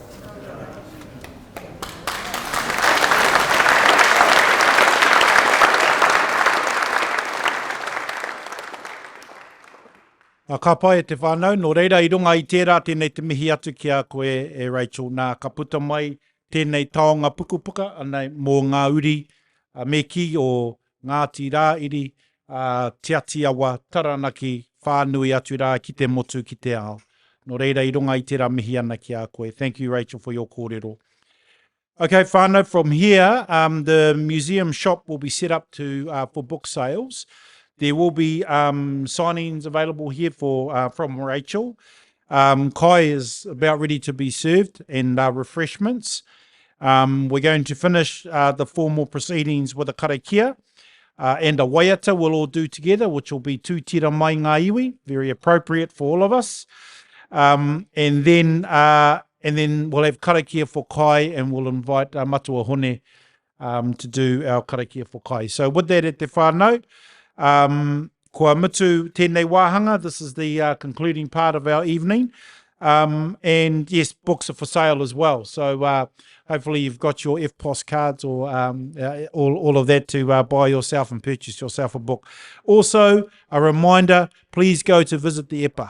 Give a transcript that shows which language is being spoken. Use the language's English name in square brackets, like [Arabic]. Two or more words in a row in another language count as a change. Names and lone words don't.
[Māori] Ka pai e te whānau, nō reira i runga i tērā tēnei te mihi atu ki a koe e Rachel. Nā ka puta mai tēnei taonga pukupuka anei mō ngā uri me ki o Ngāti Rāhiri, Te Atiawa, Taranaki, whānui atu rā ki te motu ki te ao. Nō reira i runga i tērā mihi ana ki a koe. [English] Thank you, Rachel, for your kōrero. Okay, whānau, from here, the museum shop will be set up for book sales. There will be signings available here from Rachel. Kai is about ready to be served, and refreshments. We're going to finish the formal proceedings with a karakia and a waiata we'll all do together, which will be tū tira mai ngā iwi, very appropriate for all of us. And then we'll have karakia for Kai, and we'll invite Matua Hone to do our karakia for Kai. So with that [Māori] e te whānau, kua mutu tēnei wāhanga. [English] This is the concluding part of our evening. And yes, books are for sale as well. So hopefully you've got your FPOS cards or all of that to buy yourself and purchase yourself a book. Also, a reminder, please go to visit the Epa.